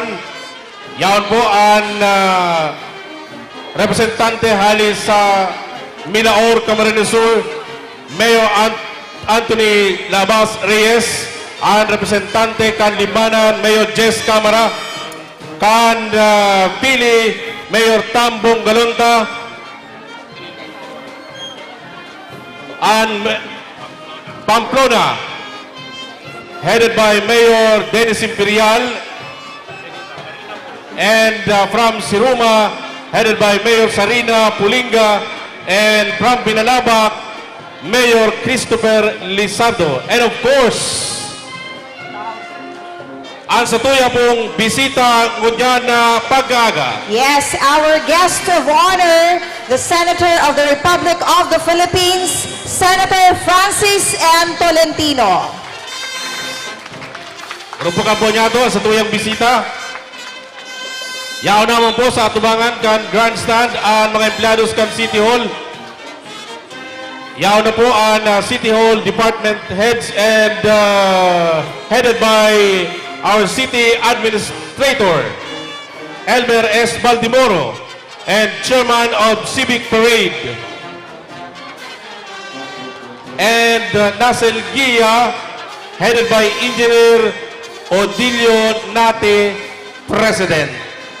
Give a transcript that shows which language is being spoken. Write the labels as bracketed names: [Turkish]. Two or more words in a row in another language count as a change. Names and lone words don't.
[Bikol] Yaon po ang representante halis sa Minaor, Camarines Sur, Mayor Anthony Labas Reyes, ang representante kan Limanan, Mayor Jess Camara, kan Pili, Mayor Tambong Galunta, [English] and Pamplona, headed by Mayor Dennis Imperial, and from Siruma, headed by Mayor Sarina Pulinga, and from Binalabak, Mayor Christopher Lizardo. And of course, [Bikol] ang satuya pong bisita ngunyan na pag-aga. [English] Yes, our guest of honor, the Senator of the Republic of the Philippines, Senator Francis M. Tolentino. [Bikol] Rumpukan po niya ito sa tuyang bisita. Yaw naman po sa atubangan kan grandstand ang mga empleados kan City Hall. Yaw na po ang [English] City Hall department heads and headed by our City Administrator, Elmer S. Baldimoro, and Chairman of Civic Parade, and Nasel Gia, headed by Engineer Odilio Nate, President.